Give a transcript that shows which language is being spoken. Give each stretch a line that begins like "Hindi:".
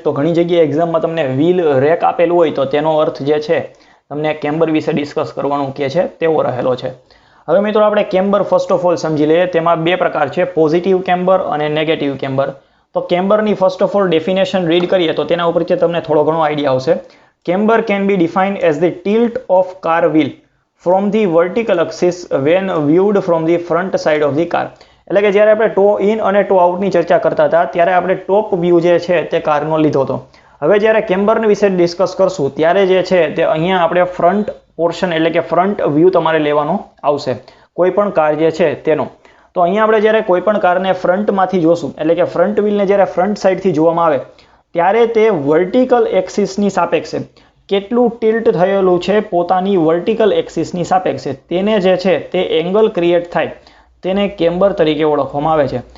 Gujarati: તો ઘણી જગ્યાએ એક્ઝામમાં તમને વ્હીલ રેક આપેલું હોય તો તેનો અર્થ જે છે તમને કેમ્બર વિશે ડિસ્કસ કરવાનું કે છે તેવો રહેલો છે. હવે મિત્રો આપણે કેમ્બર ફર્સ્ટ ઓફ ઓલ સમજી લઈએ. તેમાં બે પ્રકાર છે, પોઝિટિવ કેમ્બર અને નેગેટિવ કેમ્બર. તો કેમ્બરની first of all definition read કરીએ તો તેના ઉપરથી તમને થોડો ઘણો આઈડિયા આવશે.
English: Camber can be defined as the tilt of car wheel from the vertical axis when viewed from the front side of the car.
Gujarati: એટલે કે જ્યારે આપણે ટો ઇન અને ટો આઉટની ચર્ચા કરતા હતા ત્યારે આપણે ટોપ વ્યૂ જે છે તે કારનો લીધો હતો. હવે જ્યારે કેમ્બરની વિશે ડિસ્કસ કરશું ત્યારે જે છે તે અહીંયા આપણે ફ્રન્ટ પોર્શન, એટલે કે ફ્રન્ટ વ્યૂ તમારે લેવાનો આવશે કોઈ પણ કાર જે છે તેનો. તો અહીંયા આપણે જ્યારે કોઈ પણ કારને ફ્રન્ટમાંથી જોશું, એટલે કે ફ્રન્ટ વ્હીલને જ્યારે ફ્રન્ટ સાઈડથી જોવામાં આવે ત્યારે તે વર્ટિકલ એક્સિસની સાપેક્ષે કેટલું ટિલ્ટ થયેલું છે પોતાની વર્ટિકલ એક્સિસની સાપેક્ષે તેને જે છે તે એંગલ ક્રિએટ થાય તેને કેમ્બર તરીકે ઓળખવામાં આવે છે.